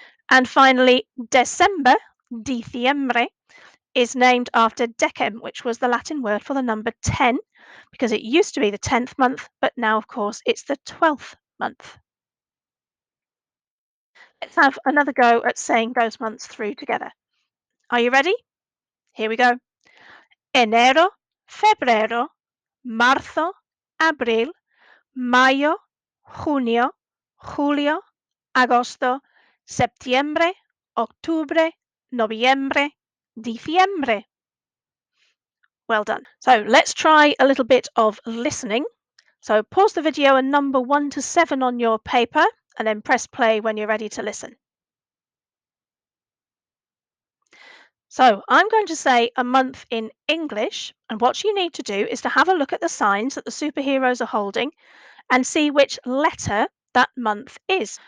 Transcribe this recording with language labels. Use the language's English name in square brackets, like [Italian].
[English] And finally, December, diciembre, is named after decem, which was the Latin word for the number 10, because it used to be the 10th month, but now, of course, it's the 12th month. Let's have another go at saying those months through together. Are you ready? Here we go. [Spanish] Enero, febrero, marzo, abril, mayo, junio, julio, agosto, septiembre, octubre, noviembre, diciembre. [English] Well done. So let's try a little bit of listening. So pause the video and number 1 to 7 on your paper, and then press play when you're ready to listen. So I'm going to say a month in English, and what you need to do is to have a look at the signs that the superheroes are holding and see which letter that month is.